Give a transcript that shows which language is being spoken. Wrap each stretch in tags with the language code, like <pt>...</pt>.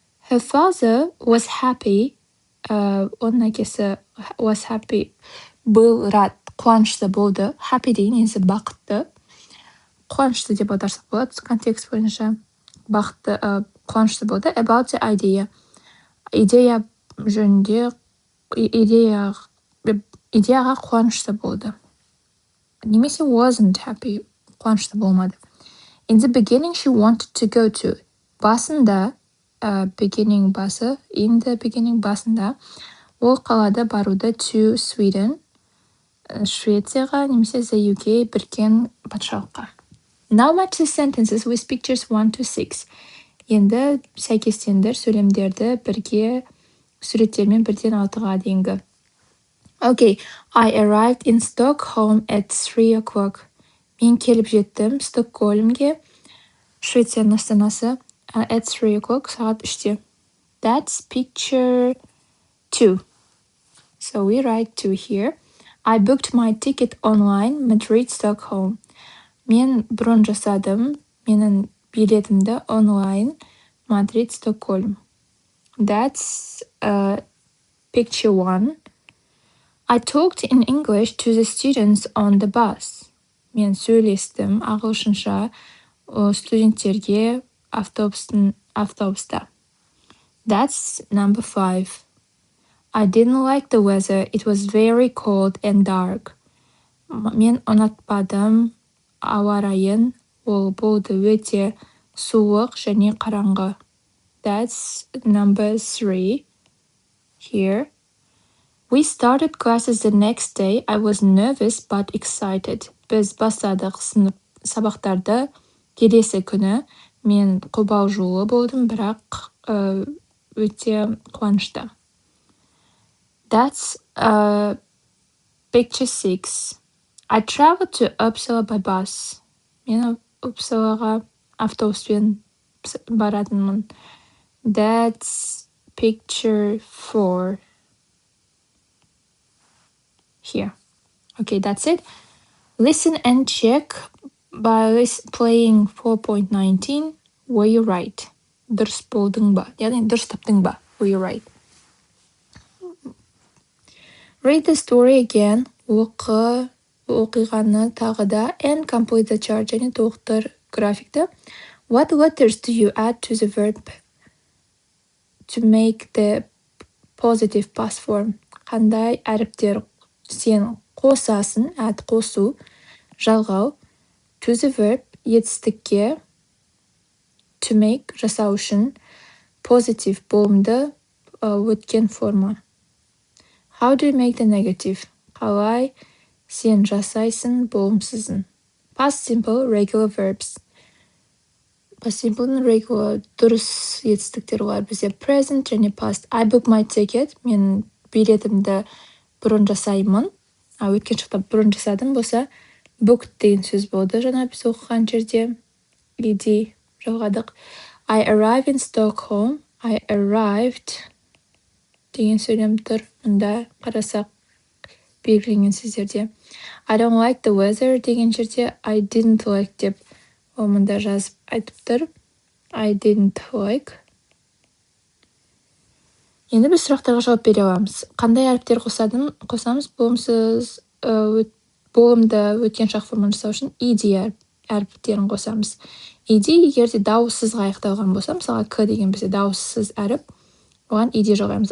<en>Her father was happy.</en> <kk>Оның әкесі</kk> <en>was happy.</en> <ru>Был рад,</ru> <kk>қуанышты болды. Happy деген негізі бақытты. Қуанышты деп аударсақ болады, контекст бойынша. Бақытты, қуанышты болды.</kk> <en>About the idea.</en> <kk>Идея жөнінде, идеяға қуанышты болды. Немесе</kk> <en>wasn't happy,</en> <kk>қуанышты болмады.</kk> <en>In the beginning, she wanted to go to.</en> <kk>Басында, beginning басы,</kk> <en>in the beginning</en> <kk>басында, ол қалада баруды</kk> <en>to Sweden,</en> <kk>Швецияға, немесе</kk> <en>the UK,</en> <kk>Біріккен патшалыққа.</kk> <en>Now match the sentences with pictures 1 to 6.</en> <kk>Енді сәйкестендір сөйлемдерді бірге суреттермен 1-ден 6-ға дейінгі.</kk> <en>Okay, I arrived in Stockholm at 3 o'clock.</en> <kk>Мен келіп жеттім Стокгольмге, Швецияның астанасы,</kk> <en>at 3 o'clock,</en> <kk>сағат 3-те.</kk> <en>That's picture 2. So we write 2 here. I booked my ticket online, Madrid, Stockholm.</en> <kk>Мен бронь жасадым, менің билетімді онлайн, Мадрид, Стокгольм.</kk> <en>That's picture 1. I talked in English to the students on the bus.</en> <kk>Мен сөйлестім ағылшынша студенттерге автобуста.</kk> <en>That's number 5. I didn't like the weather. It was very cold and dark.</en> <kk>Мен ұнатпадым ауа райын, ол болды өте суық және қараңғы.</kk> <en>That's number 3 here. We started classes the next day. I was nervous but excited.</en> <kk>Біз бастадық сабақтарды келесі күні. Мен қобалжулы болдым, бірақ өте қуанышты.</kk> <en>That's picture 6. I traveled to Uppsala by bus.</en> <kk>Мен Uppsalaға автобуспен баратынмын.</kk> <en>That's picture 4. Here. Okay, that's it. Listen and check by playing 4.19. Were you right?</en> <kk>Дұрыс болдың ба? Яғни дұрыс таптың ба? Were you right?</kk> <en>Read the story again.</en> <kk>Оқиғаны тағы да</kk> <en>and complete the chart,</en> <kk>және толықтыр графикті.</kk> <en>What letters do you add to the verb to make the positive past form?</en> <kk>Қандай әріптер сен қосасың, add қосу, жалғау,</kk> <en>to the verb</en> <kk>етістікке,</kk> <en>to make</en> <kk>жасау үшін, positive болымды өткен форма.</kk> <en>How do you make the negative?</en> <kk>Қалай сен жасайсың болымсызын.</kk> <en>Past simple, regular verbs. Past simple and regular</en> <kk>дұрыс етістіктер олар бізде present және past.</kk> <en>I book my ticket.</en> <kk>Мен билетімді бұрын жасаймын. Өткен шақта бұрын жасадым болса, booked деген сөз болды. Жаңа біз оқыған жерде ed жалғадық.</kk> <en>I arrived in Stockholm. I arrived</en> <kk>деген сөйлем тұр. Мұнда қарасақ белгіленген сөздерде.</kk> <en>I don't like the weather</en> <kk>деген жерде</kk> <en>I didn't like</en> <kk>деп мұнда жазып айтып тұр.</kk> <en>I didn't like.</en> <kk>Енді біз сұрақтарға жауап бере аламыз. Қандай әріптер қосамыз? Болымсыз болымды өткен шақ форманы жасау үшін ed әріптерін қосамыз. Ed егерде дауыссыз аяқталған болса, мысалға к деген бізде дауыссыз әріп, оған ed жалғаймыз.</kk>